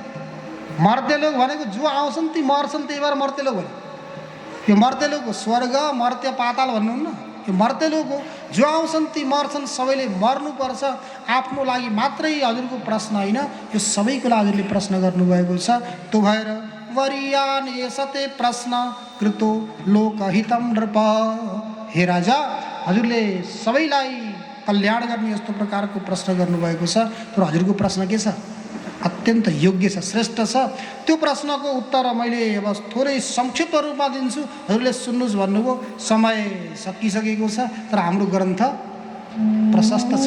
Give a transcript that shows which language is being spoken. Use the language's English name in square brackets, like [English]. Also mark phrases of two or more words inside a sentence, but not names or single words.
[Nepali] मर्त्यलोक भनेको जो आउँछन् ती मर्छन्, त्यही भएर मर्त्यलोक भन्यो। यो मर्त्यलोक हो। स्वर्ग, मर्त्य, पाताल भन्नुहुन्न, यो मर्त्यलोक हो। जो आउँछन् ती मर्छन्, सबैले मर्नुपर्छ। आफ्नो लागि मात्रै हजुरको प्रश्न होइन, यो सबैको लागि हजुरले प्रश्न गर्नुभएको छ। त्यो भएर [Sanskrit] वरियान यसते प्रश्न कृतो लोकहितम नृप। [Nepali] हे राजा, हजुरले सबैलाई कल्याण गर्ने यस्तो प्रकारको प्रश्न गर्नुभएको छ। तर हजुरको प्रश्न के छ? अत्यन्त योग्य छ, श्रेष्ठ छ। त्यो प्रश्नको उत्तर मैले अब थोरै संक्षिप्त रूपमा दिन्छु, हजुरले सुन्नुहोस् भन्नुभयो। समय सकिसकेको छ, तर हाम्रो ग्रन्थ प्रशस्त छ।